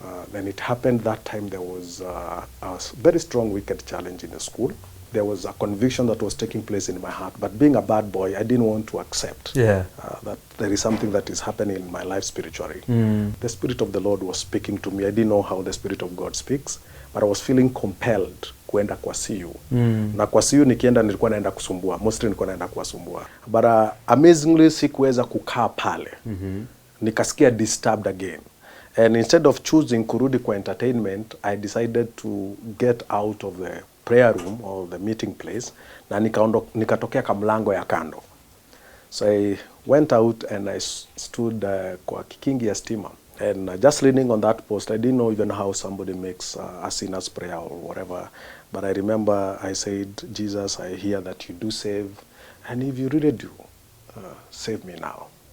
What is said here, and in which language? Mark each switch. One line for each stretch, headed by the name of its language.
English: Then it happened that time there was a very strong wicked challenge in the school. There was a conviction that was taking place in my heart. But being a bad boy, I didn't want to accept that there is something that is happening in my life spiritually. The Spirit of the Lord was speaking to me. I didn't know how the Spirit of God speaks, but I was feeling compelled
Swahili: kuenda kwa CU. Na kwa CU nikienda nilikuwa naenda kusumbua. Mostly nilikuwa naenda kuwasumbua.
English: But amazingly
Swahili: sikuweza kukaa pale. Nikasikia disturbed again.
English: And instead of choosing
Swahili: kurudi kwa
English: entertainment, I decided to get out of the prayer room or the meeting place,
Swahili: na nikatokea kamlango ya kando.
English: So I went out and I stood
Swahili: kwa kikingi ya stima,
English: and just leaning on that post, I didn't know even how somebody makes a sinner's prayer or whatever, but I remember I said, Jesus, I hear that you do save, and if you really do, save me now.